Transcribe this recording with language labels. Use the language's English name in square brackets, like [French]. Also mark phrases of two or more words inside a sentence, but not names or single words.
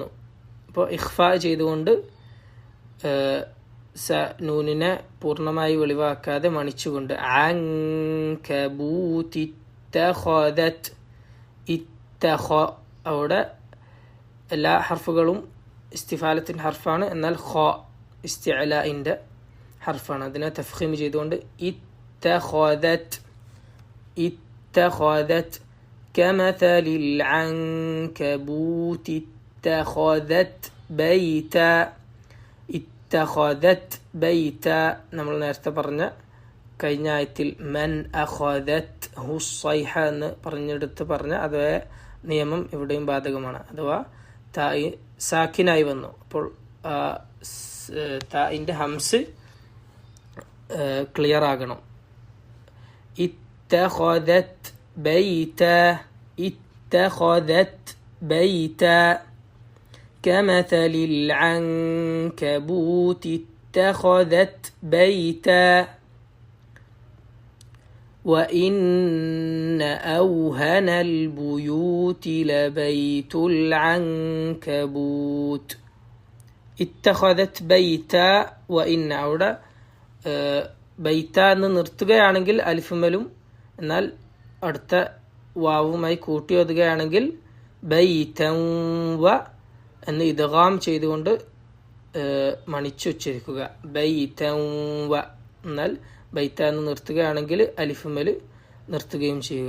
[Malayalam] അപ്പോൾ ഇഖ്ഫാ ചെയ്തുകൊണ്ട് നൂനിനെ പൂർണ്ണമായി വെളിവാക്കാതെ മണിച്ചുകൊണ്ട് [Arabic] العنكبوت اتخذت. [Malayalam] അവിടെ എല്ലാ ഹർഫുകളും ഇസ്തിഫാലത്തിൻ്റെ ഹർഫാണ്, എന്നാൽ ഖ ഇസ്തിഅലാഇൻ്റെ ഹർഫാണ്. അതിനെ തഫ്ഖീം ചെയ്തുകൊണ്ട് [Arabic] اتخذت كمثل العنكبوت اتخذت بيتا اتخذت بيتا [Malayalam] നമ്മൾ നേരത്തെ പറഞ്ഞ കഴിഞ്ഞ ആയത്തിൽ [Arabic] من أخذت حصيها [Malayalam] എന്ന് പറഞ്ഞ അതേ നിയമം ഇവിടെയും ബാധകമാണ്. അഥവാ തായി സാക്കിനായി വന്നു. അപ്പോൾ തായിൻ്റെ ഹംസ് ക്ലിയർ ആകണം. [Arabic] اتخذت بيتا كمثل العنكبوت اتخذت بيتا وإن أوهن البيوت لبيت العنكبوت اتخذت بيتا وإن [Malayalam] അവിടെ ബൈത്ത എന്ന് നിർത്തുകയാണെങ്കിൽ അലിഫുമലും, എന്നാൽ അടുത്ത വാവുമായി കൂട്ടി ഓതുകയാണെങ്കിൽ [Arabic] بيتا و [Malayalam] എന്ന് ഇദ്ഗാം ചെയ്തുകൊണ്ട് മണിച്ചുച്ചരിക്കുക. [Arabic] بيتا و [Malayalam] എന്നാൽ ബൈത്ത എന്ന് നിർത്തുകയാണെങ്കിൽ അലിഫുമൽ നിർത്തുകയും ചെയ്യുക.